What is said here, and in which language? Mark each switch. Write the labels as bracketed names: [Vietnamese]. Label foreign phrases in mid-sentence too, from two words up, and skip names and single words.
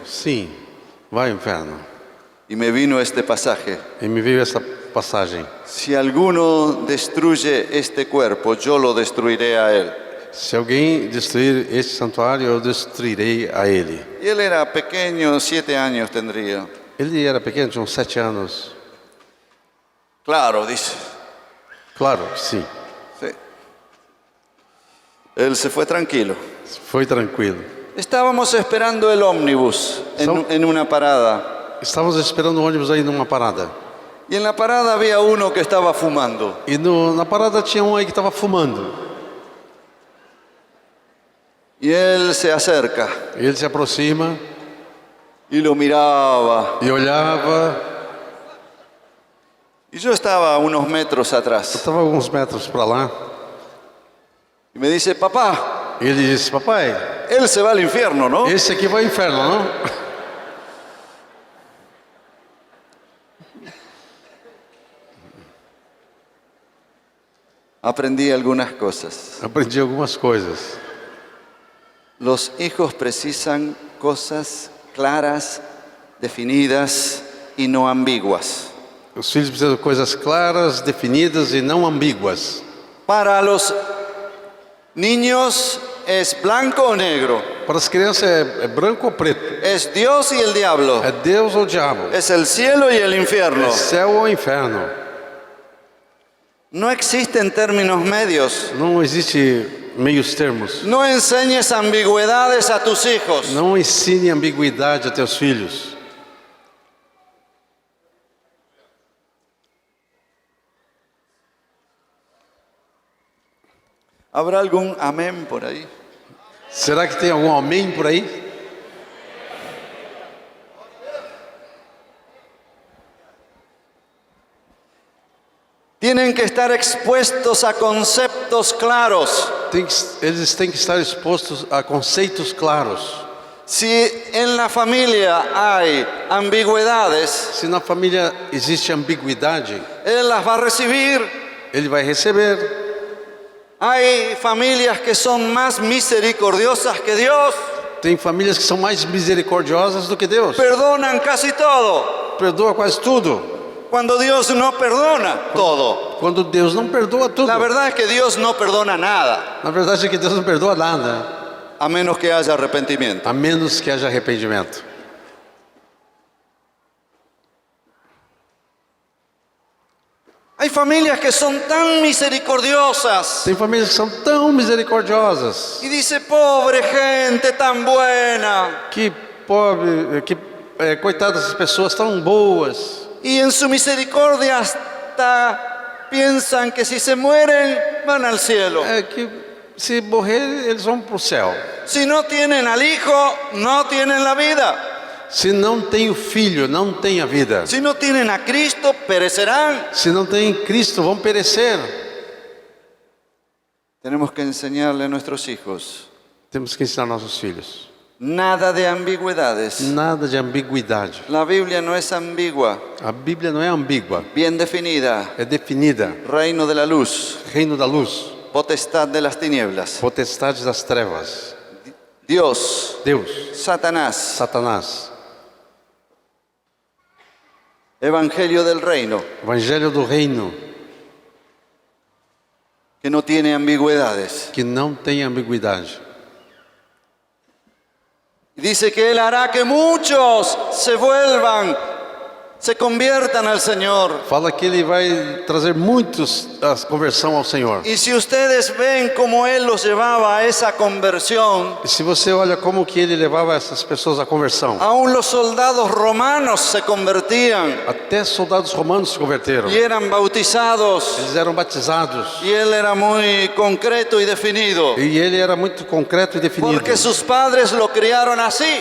[Portuguese] sim, vai ao inferno. [Spanish] Y me vino este pasaje. [Portuguese] E me veio essa passagem. [Spanish] Si alguno destruye este cuerpo, yo lo destruiré a él. [Portuguese] Se alguém destruir este santuário, eu destruirei a ele. [Spanish] Y él era pequeño, 7 años tendría. [Portuguese] Ele era pequeno, tinha uns 7 anos. [Spanish] Claro, dice. [Portuguese] Claro, sim. [Spanish] Sí. Él se fue tranquilo. [Portuguese] Foi tranquilo. [Spanish] Estábamos esperando el ómnibus en una parada. [Portuguese] Estávamos esperando o ônibus aí numa parada. [Spanish] Y en la parada había uno que estaba fumando. [Portuguese] E na parada tinha um aí que estava fumando. [Spanish] Y él se acerca [Portuguese] Ele se aproxima [Spanish] y lo miraba. [Portuguese] e olhava. [Spanish] Y yo estaba a unos metros atrás. [Portuguese] Estava alguns metros para lá. [Spanish] Y me dice, papá, [Portuguese] E ele disse: papai, [Spanish] él se va al infierno, ¿no? [Portuguese] esse aqui vai ao inferno, não? [Spanish] Aprendí algunas cosas. [Portuguese] Aprendi algumas coisas. [Spanish] Los hijos precisan cosas claras, definidas y no ambiguas. [Portuguese] Os filhos precisam de coisas claras, definidas e não ambíguas. [Spanish] Para los niños es blanco o negro, [Portuguese] Para as crianças é branco ou preto? [Spanish] es Dios y el diablo, [Portuguese] É Deus ou diabo? [Spanish] es el cielo y el infierno. [Portuguese] É céu ou inferno? [Spanish] No existen términos medios. [Portuguese] Não existe meios termos. [Spanish] No enseñes ambigüedades a tus hijos. [Portuguese] Não ensine ambiguidade a teus filhos. [Spanish] ¿Habrá algún amén por ahí? [Portuguese] Será que tem algum amém por aí? [Spanish] Tienen que estar expuestos a conceptos claros. [Portuguese] Eles têm que estar expostos a conceitos claros. [Spanish] Si en la familia hay ambigüedades, [Portuguese] Se na família existe ambiguidade, [Spanish] él las va a recibir. [Portuguese] ele vai receber. [Spanish] Hay familias que son más misericordiosas que Dios. [Portuguese] Tem famílias que são mais misericordiosas do que Deus. [Spanish] Perdonan casi todo. [Portuguese] Perdoa quase tudo. [Spanish] Cuando Dios no perdona todo. [Portuguese] Quando Deus não perdoa tudo. [Spanish] La verdad es que Dios no perdona nada, [Portuguese] Na verdade é que Deus não perdoa nada, [Spanish] a menos que haya arrepentimiento. [Portuguese] a menos que haja arrependimento. [Spanish] Hay familias que son tan misericordiosas. [Portuguese] Tem famílias que são tão misericordiosas. [Spanish] Y dice, pobre gente tan buena. [Portuguese] Que pobre, coitadas dessas pessoas tão boas. [Spanish] Y en su misericordia hasta piensan que si se mueren van al cielo. [Portuguese] É que se morrer, eles vão para o céu. [Spanish] Si no tienen al Hijo, no tienen la vida. [Portuguese] Se não tem o Filho, não tem a vida. [Spanish] Si no tienen a Cristo, perecerán. [Portuguese] Se não tem Cristo, vão perecer. [Spanish] Tenemos que enseñarle a nuestros hijos [Portuguese] Temos que ensinar nossos filhos. [Spanish] nada de ambigüedades. [Portuguese] Nada de ambiguidade. [Spanish] La Biblia no es ambigua, [Portuguese] A Bíblia não é ambígua, [Spanish] bien definida. [Portuguese] é definida. [Spanish] Reino de la luz, [Portuguese] Reino da luz, [Spanish] potestad de las tinieblas. [Portuguese] potestade das trevas. [Spanish] Dios, [Portuguese] Deus, [Spanish] Satanás, [Portuguese] Satanás. [Spanish] evangelio del reino, [Portuguese] Evangelho do reino, [Spanish] que no tiene ambigüedades. [Portuguese] que não tem ambiguidade. [Spanish] Dice que Él hará que muchos se vuelvan, se conviertan al Señor. [Portuguese] Fala que ele vai trazer muitos a conversão ao Senhor. [Spanish] Y si ustedes ven cómo Él los llevaba a esa conversión, [Portuguese] E se você olha como que ele levava essas pessoas à conversão, [Spanish] aún los soldados romanos se convertían [Portuguese] até soldados romanos se converteram. [Spanish] y eran bautizados. [Portuguese] Eles eram batizados. [Spanish] Y Él era muy concreto y definido, [Portuguese] E ele era muito concreto e definido. [Spanish] porque sus padres lo criaron así.